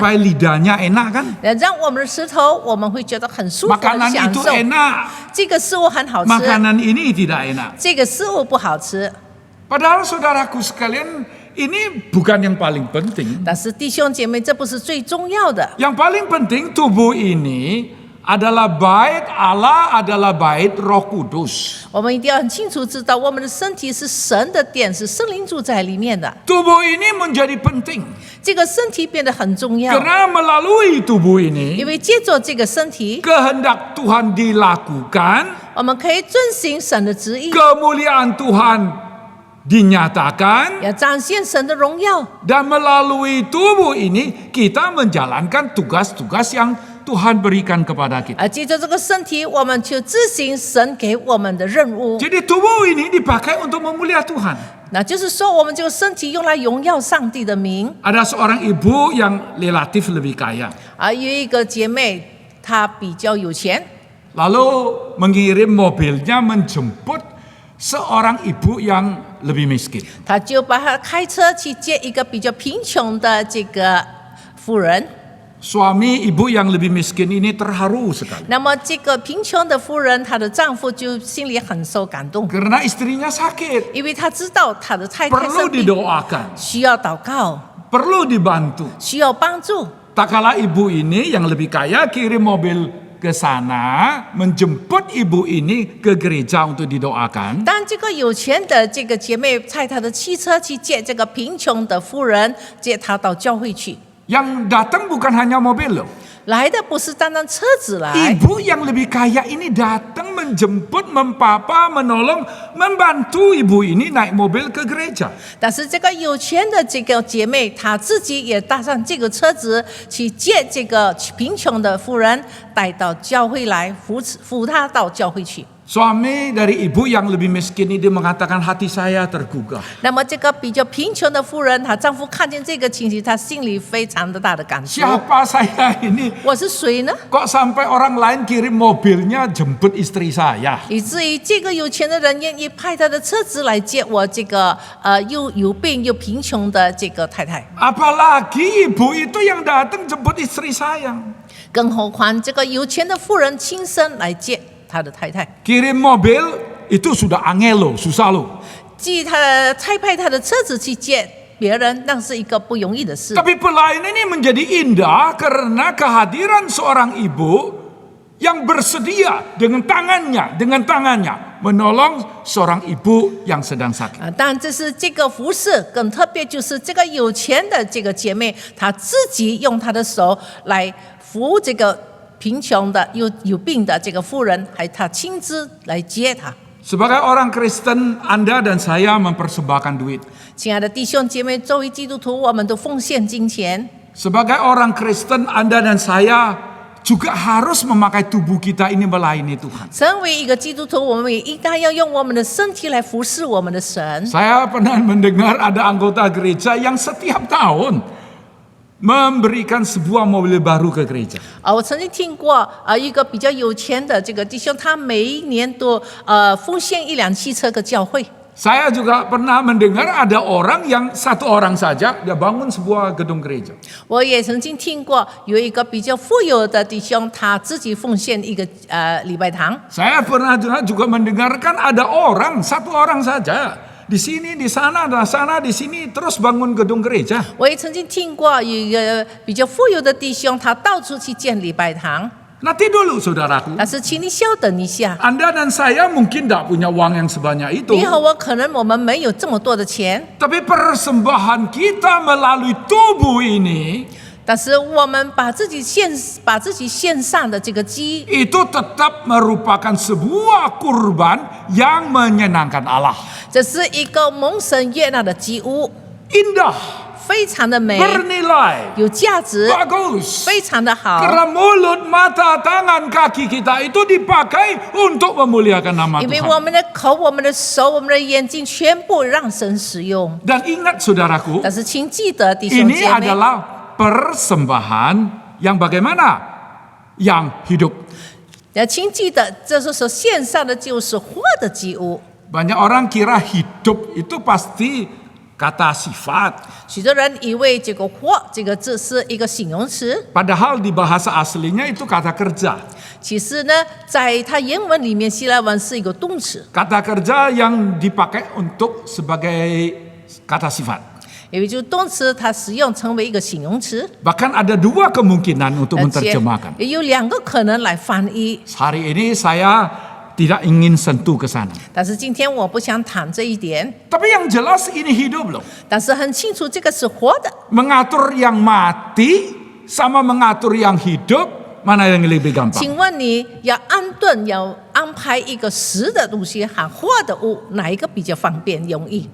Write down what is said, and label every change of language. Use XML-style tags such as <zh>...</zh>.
<id>Supaya lidahnya enak kan?</id> <zh>让我们的舌头我们会觉得很舒服的</zh> <id>Makanan</id> <zh>享</zh> <id>itu</id> <zh>受。</zh> <id>enak,</id> <zh>这个食物很好吃，</zh> <id>makanan ini tidak enak.</id> <zh>这个食物不好吃。</zh> <id>Padahal saudaraku sekalian, ini bukan yang paling penting.</id> <zh>但是弟兄姐妹，这不是最重要的。</zh> <id>Yang paling penting tubuh ini adalah bait Allah, adalah bait Roh Kudus.</id> <zh>我们一定要很清楚知道，我们的身体是神的殿，是圣灵住在里面的。</zh> <id>Tubuh ini menjadi penting</id> <zh>这个身体变得很重要，</zh> <id>karena melalui tubuh</id> <zh>因</zh> <id>ini</id> <zh>为借着这个身体，</zh> <id>kehendak Tuhan dilakukan,</id> <zh>我们可以遵行神的旨意，</zh> <id>kemuliaan Tuhan dinyatakan,</id> <zh>要彰显神的荣耀。</zh> <id>dan melalui tubuh ini kita menjalankan tugas-tugas yang Tuhan berikan kepada kita.</id> <zh>借着这个身体，我们去执行神给我们的任务。</zh> <id>Jadi tubuh ini dipakai untuk memulia Tuhan.</id> <zh>那就是说，我们这个身体用来荣耀上帝的名。</zh> <id>Ada seorang ibu yang relatif lebih kaya,</id> <zh>有一个姐妹，她比较有钱，</zh> <id>lalu mengirim mobilnya menjemput seorang ibu yang lebih miskin.</id> <zh>她就把她开车去接一个比较贫穷的这个妇人。</zh> <id>Suami ibu yang lebih miskin ini terharu sekali</id> <zh>那么这个贫穷的妇人，她的丈夫就心里很受感动，</zh> <id>karena istrinya sakit,</id> <zh>因为他知道她的太太</zh> <id>perlu</id> <zh>生病，</zh> <id>didoakan,</id> <zh>需要祷告，</zh> <id>perlu dibantu.</id> <zh>需要帮助。</zh> <id>Tak kala ibu ini yang lebih kaya kirim mobil ke sana menjemput ibu ini ke gereja untuk didoakan.</id> <zh>当这个有钱的这个姐妹开她的汽车去接这个贫穷的妇人，接她到教会去。</zh> <id>Yang datang bukan hanya mobil loh.</id> <zh>来的不是单单车子来，</zh> <id>Ibu yang lebih kaya ini datang menjemput, mempapa, menolong, membantu ibu ini naik mobil ke gereja.</id> <zh>但是这个有钱的这个姐妹，她自己也搭上这个车子去接这个贫穷的妇人，带到教会来扶她到教会去。</zh> <id>Suami dari ibu yang lebih miskin ini mengatakan hati saya tergugah.</id> <zh>那么这个比较贫穷的妇人，她丈夫看见这个情形，她心里非常的大的感触。</zh> <id>Siapa saya ini?</id> <zh>我是谁呢？</zh> <id>Kok sampai orang lain kirim mobilnya jemput istri saya?</id> <zh>以至于这个有钱的人愿意派他的车子来接我这个又有病又贫穷的这个太太。</zh> <id>Apalagi ibu itu yang datang jemput istri saya.</id> <zh>更何况这个有钱的妇人亲身来接他的太太，</zh> <id>Kirim mobil itu sudah angel loh, susah loh.</id> <zh>差派他的车子去接别人，那是一个不容易的事。</zh> <id>Tapi pelayanan ini menjadi indah karena kehadiran seorang ibu yang bersedia dengan tangannya menolong seorang ibu yang sedang sakit.</id> <zh>当然，这是这个服饰更特别，就是这个有钱的这个姐妹，她自己用她的手来扶这个贫穷的又有病的这个妇人，还她亲自来接她。</zh> <id>Sebagai orang Kristen, Anda dan saya mempersembahkan duit.</id> <zh>亲爱的弟兄姐妹，作为基督徒，我们都奉献金钱。</zh> <id>Sebagai orang Kristen, Anda dan saya juga harus memakai tubuh kita ini melayani Tuhan.</id> <zh>成为一个基督徒，我们也应该要用我们的身体来服侍我们的神。</zh> <id>Saya pernah mendengar ada anggota gereja yang setiap tahun memberikan sebuah mobil baru ke gereja.</id> <zh>我曾经听过一个比较有钱的这个弟兄，他每一年都奉献一辆汽车给教会。</zh> <id>Saya juga pernah mendengar ada orang yang satu orang saja dia bangun sebuah gedung gereja.</id> <zh>我也曾经听过有一个比较富有的弟兄，他自己奉献一个礼拜堂。</zh> <id>Saya pernah juga mendengarkan ada orang satu orang saja di sini, di sana, di sini terus bangun gedung gereja.</id> <zh>我也曾经听过有一个比较富有的弟兄，他到处去建礼拜堂。</zh> <id>Nanti dulu saudaraku,</id> <zh>但是请你稍等一下，</zh> <id>Anda dan saya mungkin tidak punya uang yang sebanyak itu.</id> <zh>你和我可能我们没有这么多的钱，</zh> <id>Tapi persembahan kita melalui tubuh ini</id> <zh>但是我们把自己献上的这个鸡，</zh> <id>itu tetap merupakan sebuah kurban yang menyenangkan Allah.</id> <zh>这是一个蒙神悦纳的祭物，</zh> <id>Indah,</id> <zh>非常的美，</zh> <id>bernilai,</id> <zh>有价值，</zh> <id>bagus.</id> <zh>非常的好。</zh> <id>Karena mulut, mata, tangan, kaki kita itu dipakai untuk memuliakan nama</id> <zh>因为</zh> <id>Tuhan.</id> <zh>我们的口、我们的手、我们的眼睛全部让神使用。</zh> <id>Dan ingat saudaraku,</id> <zh>但是请记得，弟兄</zh> <id>ini</id> <zh>姐妹，</zh> <id>adalah persembahan yang bagaimana? Yang hidup.</id> <zh>请记得，这是说献上的就是活的祭物。</zh> <id>Banyak orang kira hidup itu pasti kata sifat.</id> <zh>许多人以为这个“活”这个字是一个形容词，</zh> <id>Padahal di bahasa aslinya itu kata kerja.</id> <zh>其实呢，在它原文里面，希腊文是一个动词，</zh> <id>Kata kerja yang dipakai untuk sebagai kata sifat.</id> <zh>因为就动词它使用成为一个形容词，</zh> <id>Bahkan ada dua kemungkinan untuk</id> <zh>而且</zh> <id>menerjemahkan.</id> <zh>也有两个可能来翻译。</zh> <id>Hari ini saya tidak ingin sentuh ke sana.</id> <zh>但是今天我不想谈这一点，</zh> <id>Tapi yang jelas ini hidup loh.</id> <zh>但是很清楚这个是活的。</zh> <id>Mengatur yang mati sama mengatur yang hidup, mana yang lebih gampang?</id> <zh>请问你要安顿，要安排一个实的东西和活的物，哪一个比较方便容易？</zh>